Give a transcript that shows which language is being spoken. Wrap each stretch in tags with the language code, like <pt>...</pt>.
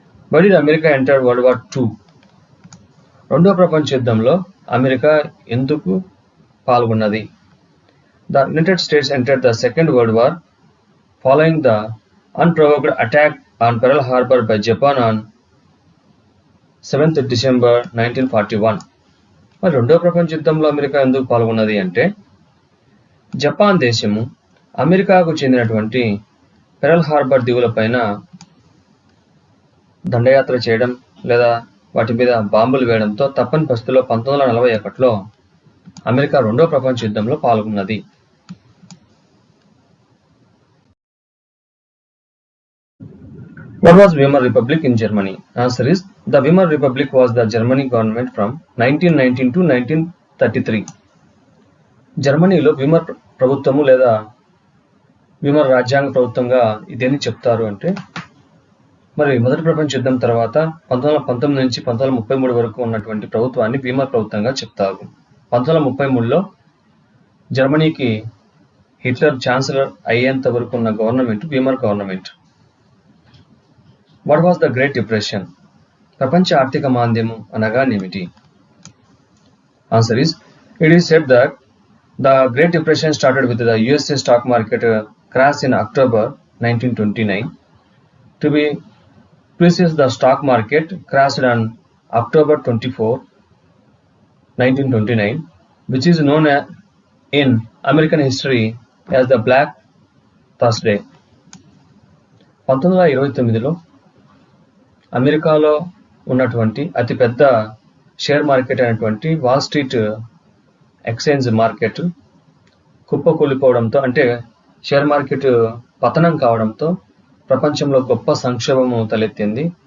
<en>Why did America enter World War II?</en> <te>రెండవ ప్రపంచ యుద్ధంలో అమెరికా ఎందుకు పాల్గొన్నది?</te> <en>The United States entered the Second World War following the unprovoked attack on Pearl Harbor by Japan on 7th December 1941.</en> <te>మరి రెండవ ప్రపంచ యుద్ధంలో America ఎందుకు పాల్గొన్నది అంటే, జపాన్ దేశము అమెరికాకు చెందినటువంటి పెరల్ హార్బర్ దీవుల పైన దండయాత్ర చేయడం లేదా వాటి మీద బాంబులు వేయడంతో తప్పని పరిస్థితుల్లో 1941లో అమెరికా రెండవ ప్రపంచ యుద్ధంలో పాల్గొన్నది.</te> <en>What was Weimar Republic in Germany? Answer is the Weimar Republic was the Germany government from 1919 to 1933.</en> <te>జర్మనీలో వీమర్ ప్రభుత్వము లేదా వీమర్ రాజ్యాంగ ప్రభుత్వంగా ఇదేని చెప్తారు అంటే మరి మొదటి ప్రపంచ యుద్ధం తర్వాత 1919 నుంచి 1933 వరకు ఉన్నటువంటి ప్రభుత్వాన్ని వీమర్ ప్రభుత్వంగా చెప్తారు. 1933లో జర్మనీకి హిట్లర్ ఛాన్సలర్ అయ్యేంత వరకు ఉన్న government Weimar government.</te> <en>What was the great depression?</en> <te>ప్రపంచ ఆర్థిక మాంద్యము అనగానేమిటి?</te> <en>Answer is it is said that the great depression started with the USA stock market crash in October 1929. To be precise, the stock market crashed on October 24, 1929, which is known in American history as the Black Thursday.</en> <te>1929లో అమెరికాలో ఉన్నటువంటి అతిపెద్ద share market అయినటువంటి wall street exchange market కుప్పకూలిపోవడంతో, అంటే share market పతనం కావడంతో ప్రపంచంలో గొప్ప సంక్షోభము తలెత్తింది.</te>